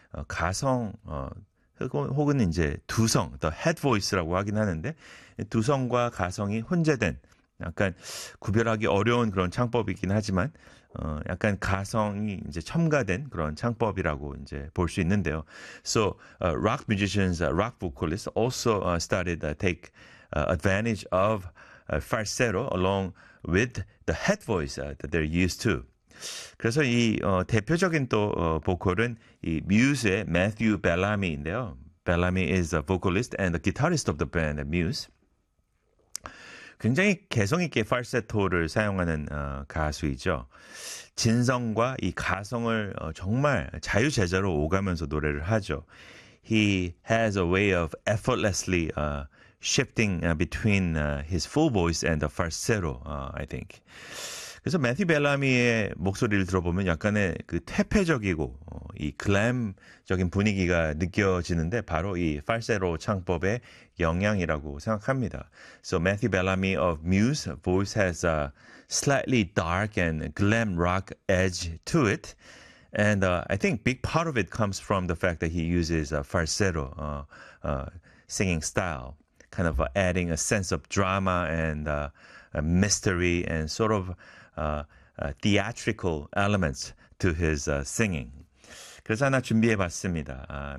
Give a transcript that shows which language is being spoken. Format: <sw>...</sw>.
<ko>가성 혹은 이제 두성, the head voice라고 하긴 하는데 두성과 가성이 혼재된 약간 구별하기 어려운 그런 창법이긴 하지만 약간 가성이 이제 첨가된 그런 창법이라고 이제 볼 수 있는데요.</ko> <en>So rock musicians, rock vocalists also started take advantage of falsetto along with the head voice that they're used to.</en> <ko>그래서 이 대표적인 또 보컬은 이 뮤즈의 Matthew Bellamy인데요.</ko> <en>Bellamy is a vocalist and the guitarist of the band Muse.</en> <ko>굉장히 개성 있게 falsetto를 사용하는 가수이죠. 진성과 이 가성을 정말 자유자재로 오가면서 노래를 하죠.</ko> <en>He has a way of effortlessly shifting between his full voice and the falsetto, I think.</en> <ko>그래서 Matthew Bellamy의 목소리를 들어보면 약간의 그 퇴폐적이고 이 글램적인 분위기가 느껴지는데 바로 이 falsetto 창법의 영향이라고 생각합니다.</ko> <en>So Matthew Bellamy of Muse voice has a slightly dark and glam rock edge to it. And I think big part of it comes from the fact that he uses a falsetto singing style. Kind of adding a sense of drama and mystery and sort of theatrical elements to his singing.</en> <ko>그래서 하나 준비해봤습니다.</ko>